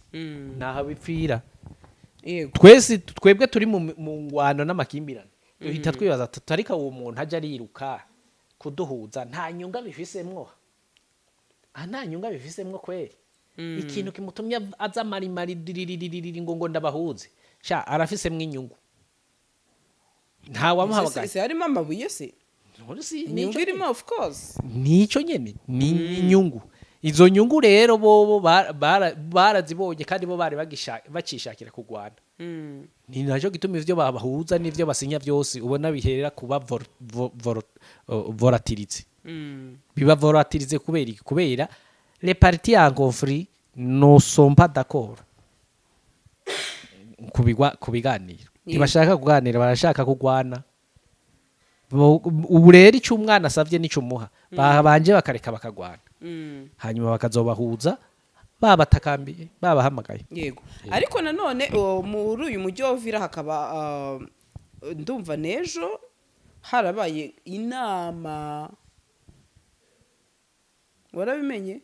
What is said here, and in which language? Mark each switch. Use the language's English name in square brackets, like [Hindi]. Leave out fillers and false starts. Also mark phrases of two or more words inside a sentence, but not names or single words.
[Rundi] Naha bipfira. Yego. Twebwe turi mu ngwano n'amakimbirane. Duhita twibaza tutarika uwo muntu aje ariruka kuduhuza nta nyunga bifisemwo nta nyunga bifisemwo kweri ikintu kimutumye aza marimari diriririri ngo ndabahuze sha arafisemwo inyungu nta wamuhamagaye se harimo amabuye se inyungu irimo [English] of course [Rundi] nico nyene ni inyungu izo nyungu rero bobo barazibonye kandi bo bari bacishakira kugwana ni naco gituma ivyo babahuza n'ivyo basinya byose ubona biherera kuba volatilité biba volatilité kubera [French] les parties en conflit ne sont pas d'accord [Rundi] kubiganira ntibashaka kuganira barashaka kugwana ubu rero icyo umwana asavye nico umuha babanje bakareka bakagwana hanyuma bakazobahuza babatakambiye babahamagaye yego ariko nanone muri uyu mujyi wa Uvira hakaba ndumva nejo harabaye inama warabimenye